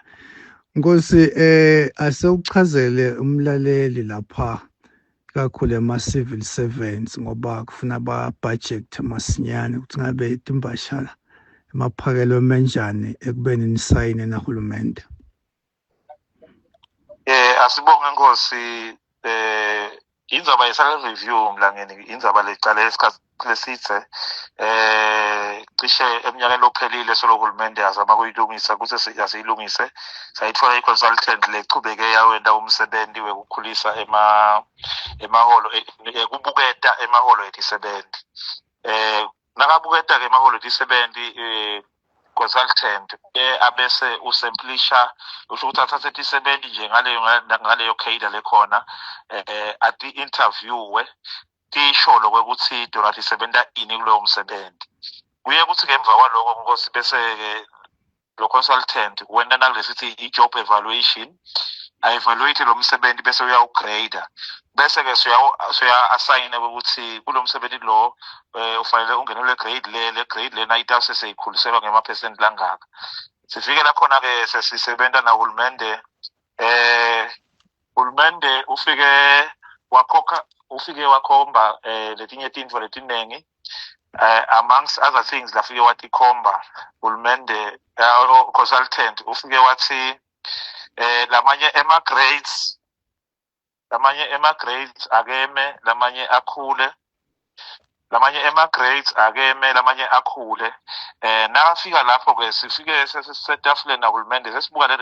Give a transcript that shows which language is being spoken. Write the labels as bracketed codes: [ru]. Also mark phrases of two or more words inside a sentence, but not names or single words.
[ss] Nkosi asewuchazele umlaleli lapha kakhulu ema-civil servants ngoba kufuna ba-budget masinyane ukuthi ngabe timbashala emaphakelo emenjani ekubeni nisayine nahulumende. Asibonge Nkosi, indzaba ye- [en] salary review [ss] mlangeni indzaba lecala esikhathi lesithe cishe eminyakeni lophelile solohulumende azama kuyilungisa kuthi asiyilungise sayithola i-consultant lechubeke yawenda umsebenzi wekukhulisa emaholo kubuketa emaholo etisebenzi nakabuketa ke emaholo etisebenzi consultant abese usemplisha usho ukuthi athathe tisebenzi nje ngaleyo khayida lekhona ati interviewe tisho lokuthi dona tisebenta ini kulowo msebenzi kuye kuthi ke emva kwaloko Nkosi bese ke lo consultant wena nakulesithi i- [en] job evaluation [ss] a-evaluate lo msebenzi bese uyawugrade bese ke suya assign ukuthi kulo msebenzi lo ufanele ungenele grade lena itase seyikhuliselwa ngema% langaka. Sifike la khona ke sesisebenta na hulumende hulumende ufike wakhomba letinye tintfo letinengi [en] amongst other things [ss] lafike watikhomba hulumende consultant ufike wathi lamanye ema-grades akeme lamanye akhule lamanye akhule nakafika lapho ke sifike setafuleni nahulumende sesibuka le